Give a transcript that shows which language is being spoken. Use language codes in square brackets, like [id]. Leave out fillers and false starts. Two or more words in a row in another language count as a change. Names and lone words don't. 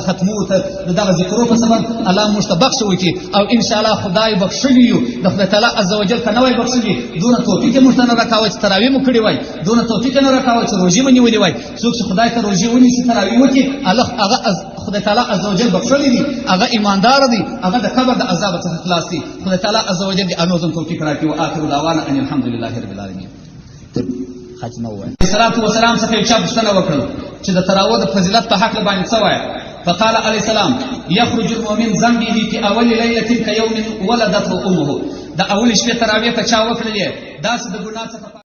[ps] ختمو د دغه ذکرو په سبب الله موږ ته بخښ وکړي او انشاءالله خدای بخښلي یو د خدای [ar] تعالی عز وجل [ps] که نه وای بخښلي دونه توفیق یې موږ ته نه راکاوه چې تراویح مو کړې وای دونه توفیق یې نه راکاوه چې روژې مو نیولې وای څوک چې خدای ته روژې ونیسي تراویح وکړي هغه خدای [ar] تعالی عز وجل [ps] بخښلي دي هغه ایماندار دي هغه د قبر د عذاب څخه خلاص دي خدای تعالی عز وجل دې انوزم توفیق راکړي [ar] واخر دعوانا ان الحمد لله رب العالمین [ps] خاتمه وایي صلوات و سلام څخه یو چا پوښتنه وکړه چې د تراویح د فضیلت په حق باندې څه وایي [ar] فقال عليه السلام يخرج المؤمن ذنبه في اول ليله كيوم ولدته امه [ps] د اول شپه تراویح که چا وکړلې داسې د ګناه څخه